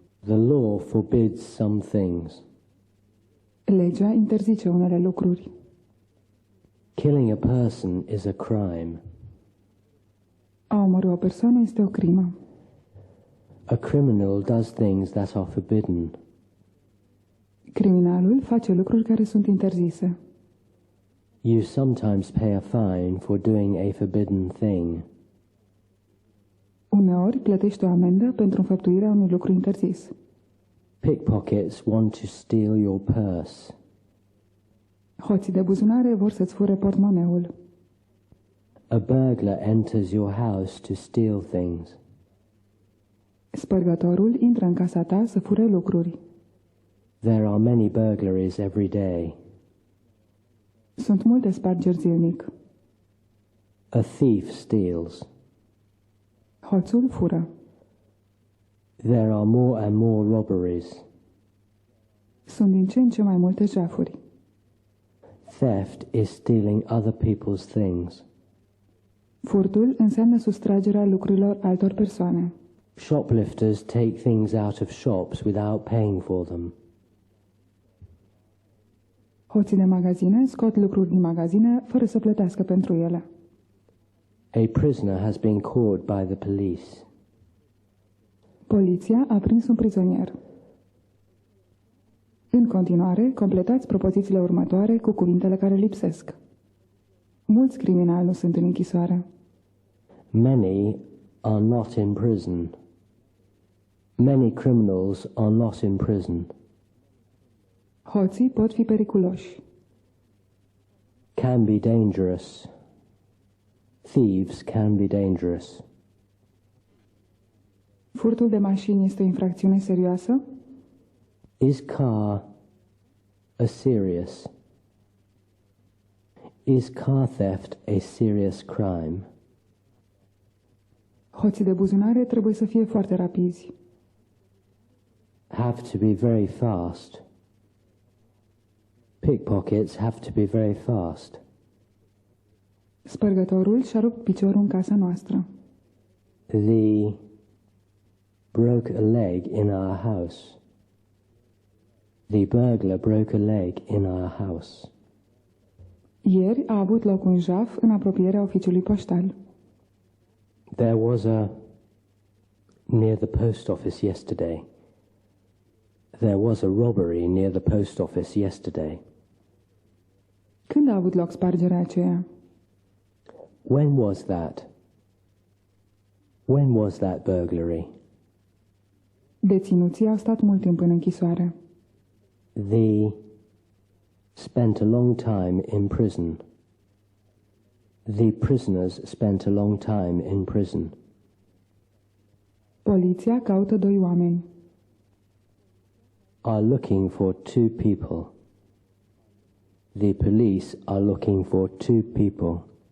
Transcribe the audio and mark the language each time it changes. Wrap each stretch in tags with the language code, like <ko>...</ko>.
<en>The law forbids some things.</en> <ro>Legea interzice unele lucruri.</ro> <en>Killing a person is a crime.</en> <ro>A omorî o persoană este o crimă.</ro> <en>A criminal does things that are forbidden.</en> <ro>Criminalul face lucruri care sunt interzise.</ro> <en>You sometimes pay a fine for doing a forbidden thing.</en> <ro>Uneori plătești o amendă pentru înfăptuirea unui lucru interzis.</ro> <en>Pickpockets want to steal your purse.</en> <ro>Hoții de buzunare vor să-ți fure portmoneul.</ro> <en>A burglar enters your house to steal things.</en> <ro>Spărgătorul intră în casa ta să fure lucruri.</ro> <en>There are many burglaries every day.</en> <ro>Sunt multe spargeri zilnic.</ro> <en>A thief steals.</en> <ro>Hoțul fură.</ro> <en>There are more and more robberies.</en> <ro>Sunt din ce în ce mai multe jafuri.</ro> <en>Theft is stealing other people's things.</en> <ro>Furtul înseamnă sustragerea lucrurilor altor persoane.</ro> <en>Shoplifters take things out of shops without paying for them.</en> <ro>Hoții de magazine scot lucruri din magazine fără să plătească pentru ele.</ro> <en>A prisoner has been caught by the police.</en> <ro>Poliția a prins un prizonier. În continuare, completați propozițiile următoare cu cuvintele care lipsesc. Mulți criminali nu sunt în închisoare.</ro> <en>Many are not in prison. Many criminals are not in prison.</en> <ro>Hoții pot fi periculoși.</ro> <en>Can be dangerous. Thieves can be dangerous.</en> <ro>Furtul de mașini este o infracțiune serioasă?</ro> <en>Is car a serious? Is car theft a serious crime?</en> <ro>Hoții de buzunare trebuie să fie foarte rapizi.</ro> <en>Have to be very fast. Pickpockets have to be very fast.</en> <ro>Spărgătorul și-a rupt piciorul în casa noastră.</ro> <en>The broke a leg in our house. The burglar broke a leg in our house.</en> <ro>Ieri a avut loc un jaf în apropierea oficiului poștal.</ro> <en>There was a near the post office yesterday. There was a robbery near the post office yesterday.</en> <ro>Când a avut loc spargerea aceea?</ro> <en>When was that? When was that burglary?</en> <ro>Deținuții au stat mult timp în închisoare.</ro> <en>The spent a long time in prison. The prisoners spent a long time in prison.</en> <ro>Poliția caută doi oameni.</ro> <en>Are looking for two people. The police are looking for two people.</en>